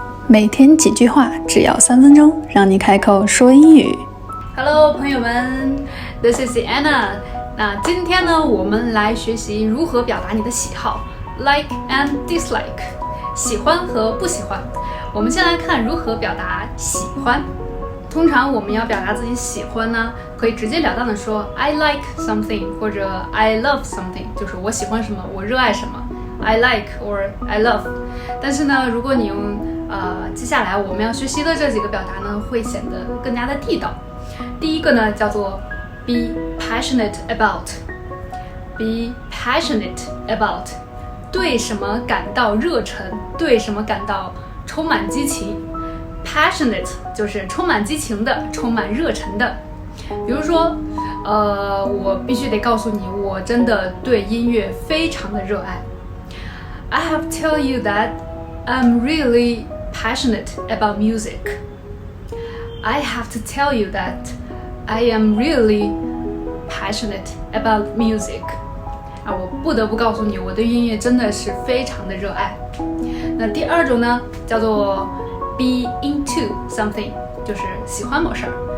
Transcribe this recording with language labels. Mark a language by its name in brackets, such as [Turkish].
[Chinese] 每天几句话，只要3分钟，让你开口说英语。 [English] Hello， [Chinese] 朋友们 [English] ，This is Anna。 [Chinese] 那今天呢，我们来学习如何表达你的喜好 ， like and dislike，喜欢和不喜欢。我们先来看如何表达喜欢。通常我们要表达自己喜欢呢，可以直截了当的说 I like something 或者 I love something，就是我喜欢什么，我热爱什么 ， I like or I love。但是呢，如果你用接下来我们要学习的这几个表达呢，会显得更加的地道。第一个呢叫做 be passionate about，be passionate about，对什么感到热忱，对什么感到充满激情。 passionate 就是充满激情的，充满热忱的。比如说，我必须得告诉你，我真的对音乐非常的热爱。 [English] I have to tell you that I'm really passionate about music. I have to tell you that I am really passionate about music. [Chinese] 我不得不告诉你，我对音乐真的是非常的热爱。那第二种呢，叫做 be into something，就是喜欢某事儿。